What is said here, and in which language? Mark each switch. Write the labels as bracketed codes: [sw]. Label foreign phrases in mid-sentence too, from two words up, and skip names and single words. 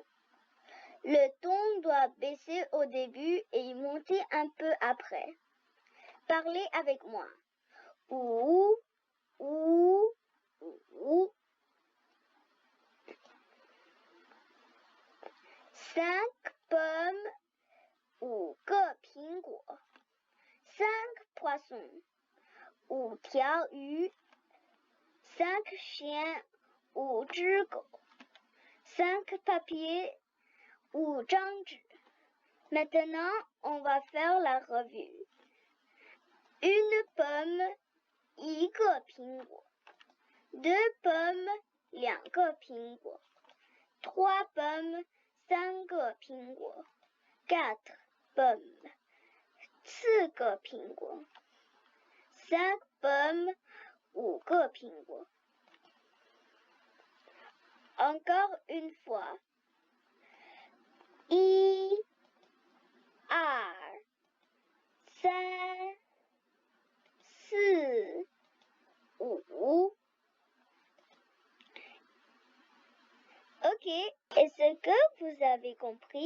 [fr] Le ton doit baisser au début et monter un peu après. Parlez avec moi. Ou, ou, ou. 5 pommes, [zh] 5 个苹果， [fr] 5 poissons, [zh] 5条鱼， [fr] 5 chiens, [zh] 5只狗， [fr] 5 papiers, [zh] 5张纸。 [fr] Maintenant, on va faire la revue. Une pomme, [zh] 1 个苹果， [fr] 2 pommes, [zh] 2个苹果， [fr] 3 pommes, [zh] 3个苹果， [fr] 4 pommes, [zh] 4个苹果， [fr] 5 pommes, [zh] 5个苹果。 [fr] Encore une fois. 1, 2, 3, 4, 5. Ok, est-ce que vous avez compris?